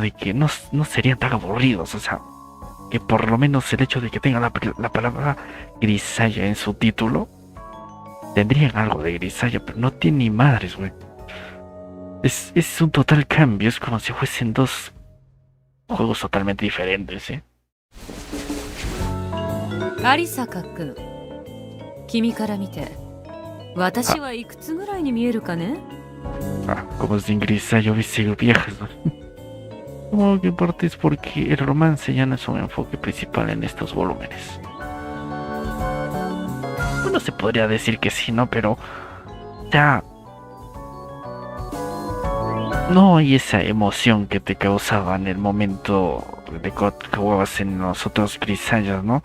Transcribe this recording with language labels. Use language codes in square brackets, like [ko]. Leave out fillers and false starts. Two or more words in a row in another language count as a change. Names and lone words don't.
[es] De que no serían tan aburridos, o sea, que por lo menos el hecho de que tengan la palabra Grisaya en su título, tendrían algo de Grisaya, pero no tiene ni madres, güey. Es un total cambio, es como si fuesen dos juegos totalmente diferentes, ¿eh? [ja] 有坂くん、君から見て私はいくつぐらいに見えるかね。 [es] Ah, como sin Grisaya hubiese sido viejas, ¿no? Supongo que en parte es porque el romance ya no es un enfoque principal en estos volúmenes. Bueno, se podría decir que sí, ¿no? Pero ya no hay esa emoción que te causaba en el momento de que jugabas en los otros Grisayas, ¿no?